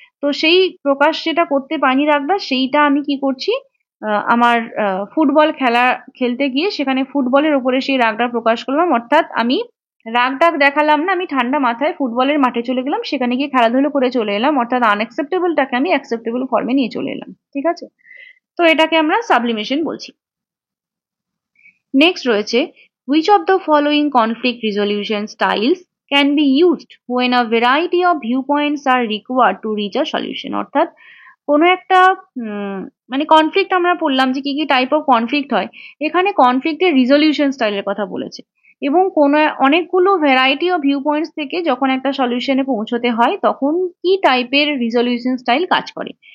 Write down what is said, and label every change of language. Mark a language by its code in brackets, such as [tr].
[bn] তো সেই প্রকাশ যেটা করতে পারিনি রাগটা, সেইটা আমি কি করছি, আমার ফুটবল খেলতে গিয়ে সেখানে ফুটবলের ওপরে সেই রাগটা প্রকাশ করলাম। অর্থাৎ আমি রাগ টাগ দেখালাম না, আমি ঠান্ডা মাথায় ফুটবলের মাঠে চলে গেলাম, সেখানে গিয়ে খেলাধুলো করে চলে এলাম। অর্থাৎ আনএক্সেপ্টেবলটাকে আমি অ্যাকসেপ্টেবল ফর্মে নিয়ে চলে এলাম। ঠিক আছে, তো এটাকে আমরা সাবলিমেশন বলছি। নেক্সট রয়েছে, [en] which of the following conflict resolution styles can be used when a variety of viewpoints are required to reach a solution? [bn] অর্থাৎ কোনো একটা মানে কনফ্লিক্ট আমরা পড়লাম যে কি কি টাইপ অফ কনফ্লিক্ট হয়। এখানে কনফ্লিক্টের রিজলিউশন স্টাইলের কথা বলেছে, এবং কোনো অনেকগুলো ভ্যারাইটি অফ ভিউ পয়েন্টস থেকে যখন একটা সলিউশনে পৌঁছতে হয় তখন কি টাইপের রিজলিউশন স্টাইল কাজ করে।